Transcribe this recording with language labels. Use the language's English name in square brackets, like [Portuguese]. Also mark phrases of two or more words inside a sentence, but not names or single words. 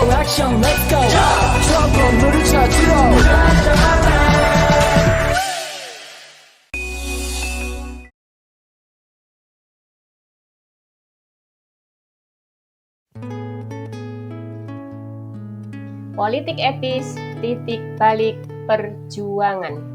[Korean] 형 [English] let's go [Korean] 저 건물을 찾으러 [Indonesian] Politik etis, titik balik perjuangan.